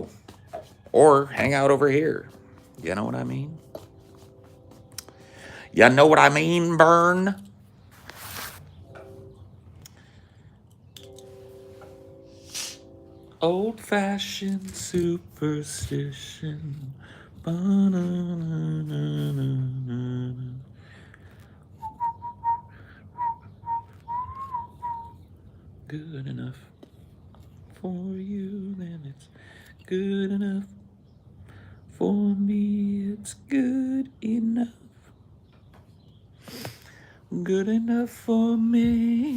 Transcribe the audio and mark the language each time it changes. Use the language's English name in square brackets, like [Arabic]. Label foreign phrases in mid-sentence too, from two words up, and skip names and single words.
[English] Or hang out over here. You know what I mean? You know what I mean, Burn? Old-fashioned superstition. Ba-na-na-na-na-na. Good enough for you, then it's good enough. For me, it's good enough. Good enough for me.